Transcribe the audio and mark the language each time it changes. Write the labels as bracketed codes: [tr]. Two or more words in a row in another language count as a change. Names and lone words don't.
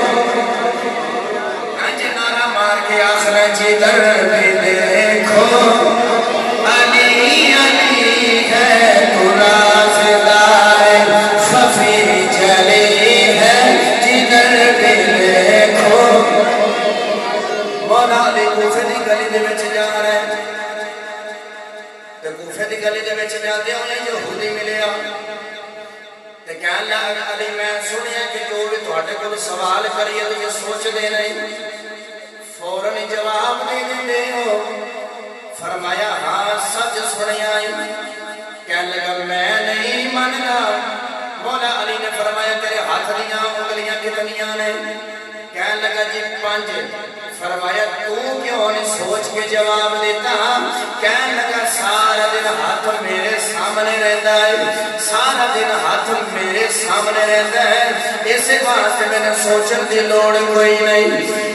[ur] آج نعرہ مار کے آخر جدھر بھی دیکھو علی علی ہے. تو رازدار خفی جلی ہے جدھر بھی دیکھو. [pa] مولا علی کوفے دی گلی دے وچ جا رہے تے کوفے دی گلی دے وچ جاندے ہوئے یہودی ملیا تے کہن لگا علی میں سنیا کہ جو بھی تہاڈے کول سوال کریے تو یہ سوچ دے نہیں فوراً جواب دے دیندے ہو. فرمایا ہاں سچ سنیا. کہن لگا میں نہیں مننا. مولا علی نے فرمایا تیرے ہاتھ دیاں انگلیاں کتنیاں نے؟ کہن لگا جی 5. فرمایا تو کیوں نے سوچ کے جواب دیتا؟ کہن لگا [ur] سارا دن ہاتھ میرے سامنے رہتا ہے، سارا دن ہاتھ میرے سامنے رہتا ہے، [pa] اس واسطے میں نے سوچن دی لوڑ کوئی نہیں.